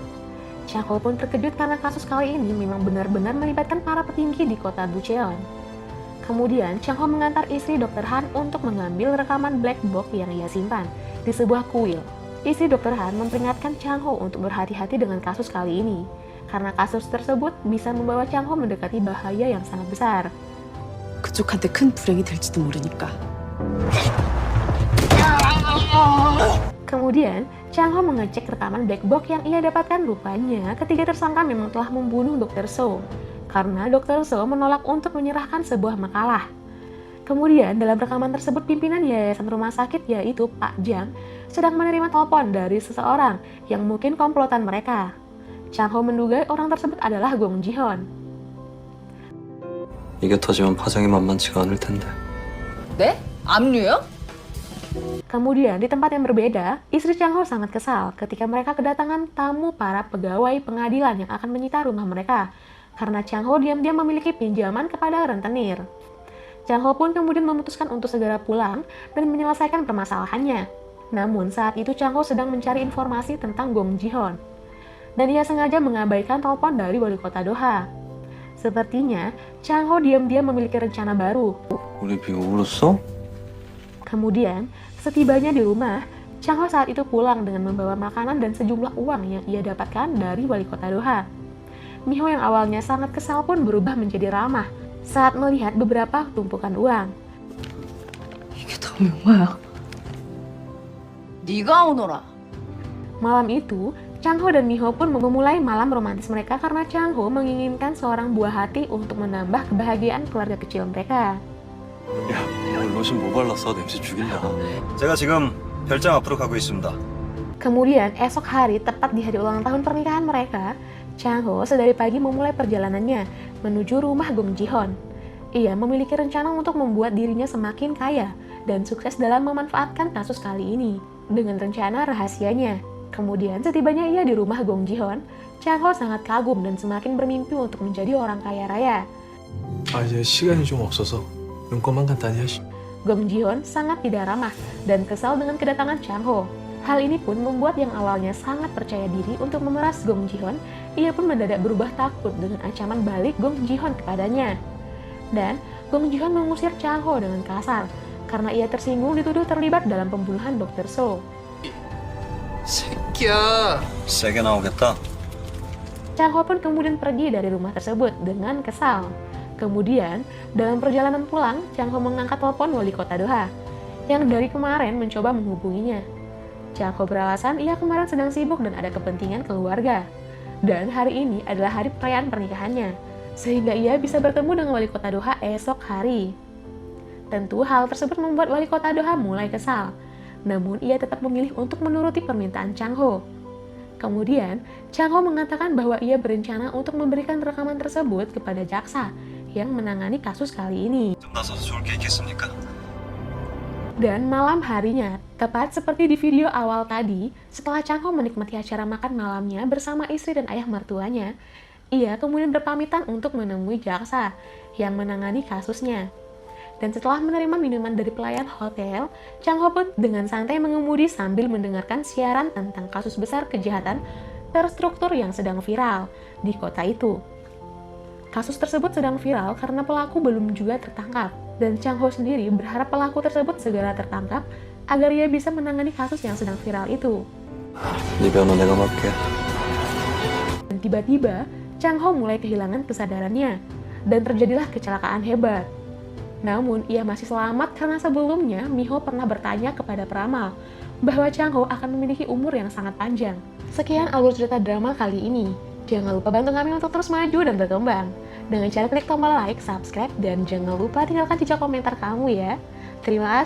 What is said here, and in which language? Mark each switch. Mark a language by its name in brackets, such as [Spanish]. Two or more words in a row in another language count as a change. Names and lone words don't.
[Indonesian] Chang Ho pun terkejut karena kasus kali ini memang benar-benar melibatkan para petinggi di kota Bucheon. Kemudian, Chang Ho mengantar istri Dr. Han untuk mengambil rekaman [English] black box [Indonesian] yang ia simpan di sebuah kuil. Istri Dr. Han memperingatkan Chang Ho untuk berhati-hati dengan kasus kali ini, karena kasus tersebut bisa membawa Chang Ho mendekati bahaya yang sangat besar. [Korean] 그쪽한테 큰 불행이 될지도 모르니까. [Indonesian] Kemudian, Chang Ho mengecek rekaman [English] black box [Indonesian] yang ia dapatkan. Rupanya, ketiga tersangka memang telah membunuh Dr. So, karena Dr. So menolak untuk menyerahkan sebuah makalah. Kemudian, dalam rekaman tersebut, pimpinan yayasan rumah sakit yaitu Pak Jiang sedang menerima telepon dari seseorang yang mungkin komplotan mereka. Chang Ho menduga orang tersebut adalah Gong Ji-hon. [Korean] 이게 터지면 파장이 만만치가 않을 텐데. 네? 압류요? [Indonesian] Kemudian, di tempat yang berbeda, istri Chang Ho sangat kesal ketika mereka kedatangan tamu para pegawai pengadilan yang akan menyita rumah mereka karena Chang Ho diam-diam memiliki pinjaman kepada rentenir. Chang Ho pun kemudian memutuskan untuk segera pulang dan menyelesaikan permasalahannya. Namun saat itu Chang Ho sedang mencari informasi tentang Gong Ji-hoon. Dan ia sengaja mengabaikan telepon dari wali kota Doha. Sepertinya Chang Ho diam-diam memiliki rencana baru. [Korean] 우리 비가 울었어? [Indonesian] Kemudian, setibanya di rumah, Chang Ho saat itu pulang dengan membawa makanan dan sejumlah uang yang ia dapatkan dari wali kota Doha. Miho yang awalnya sangat kesal pun berubah menjadi ramah saat melihat beberapa tumpukan uang. [Korean] 이게 다 얼마야? 네가 오너라. [Indonesian] Malam itu, Chang Ho dan Miho pun memulai malam romantis mereka karena Chang Ho menginginkan seorang buah hati untuk menambah kebahagiaan keluarga kecil mereka. [Korean] 야, 오늘 로션 뭐 발랐어? 냄새 죽인다. 제가 지금 별장 앞으로 가고 있습니다. [Indonesian] Kemudian esok hari, tepat di hari ulang tahun pernikahan mereka, Chang Ho sedari pagi memulai perjalanannya menuju rumah Gong Ji-hoon. Ia memiliki rencana untuk membuat dirinya semakin kaya dan sukses dalam memanfaatkan kasus kali ini dengan rencana rahasianya. Kemudian setibanya ia di rumah Gong Ji-hoon, Chang Ho sangat kagum dan semakin bermimpi untuk menjadi orang kaya raya. [Korean] 아, 이제 시간이 좀 없어서 용건만 간단히 하시. [Indonesian] Gong Ji-hoon sangat tidak ramah dan kesal dengan kedatangan Chang Ho. Hal ini pun membuat yang awalnya sangat percaya diri untuk memeras Gong Ji-hoon, ia pun mendadak berubah takut dengan ancaman balik Gong Ji-hoon kepadanya. Dan Gong Ji-hoon mengusir Chang Ho dengan kasar karena ia tersinggung dituduh terlibat dalam pembunuhan Dr. So. [Korean] 새끼야. 세게 나오겠다. [Indonesian] Chang Ho pun kemudian pergi dari rumah tersebut dengan kesal. Kemudian, dalam perjalanan pulang, Chang Ho mengangkat telepon wali kota Doha yang dari kemarin mencoba menghubunginya. Chang Ho beralasan ia kemarin sedang sibuk dan ada kepentingan keluarga. Dan hari ini adalah hari perayaan pernikahannya, sehingga ia bisa bertemu dengan wali kota Doha esok hari. Tentu hal tersebut membuat wali kota Doha mulai kesal. Namun ia tetap memilih untuk menuruti permintaan Chang Ho. Kemudian, Chang Ho mengatakan bahwa ia berencana untuk memberikan rekaman tersebut kepada jaksa yang menangani kasus kali ini. [Korean] 좀 나서서 좋을 게 있겠습니까? [Indonesian] Dan malam harinya, tepat seperti di video awal tadi, setelah Chang Ho menikmati acara makan malamnya bersama istri dan ayah mertuanya, ia kemudian berpamitan untuk menemui jaksa yang menangani kasusnya. Dan setelah menerima minuman dari pelayan hotel, Chang Ho pun dengan santai mengemudi sambil mendengarkan siaran tentang kasus besar kejahatan terstruktur yang sedang viral di kota itu. Kasus tersebut sedang viral karena pelaku belum juga tertangkap, dan Chang Ho sendiri berharap pelaku tersebut segera tertangkap agar ia bisa menangani kasus yang sedang viral itu. [Korean] 네 변호 내가 맡게. [Indonesian] Dan tiba-tiba, Chang Ho mulai kehilangan kesadarannya, dan terjadilah kecelakaan hebat. Namun, ia masih selamat karena sebelumnya Miho pernah bertanya kepada peramal bahwa Chang Ho akan memiliki umur yang sangat panjang. Sekian alur cerita drama kali ini. Jangan lupa bantu kami untuk terus maju dan berkembang dengan cara klik tombol [English] like, subscribe, [Indonesian] dan jangan lupa tinggalkan jejak komentar kamu ya.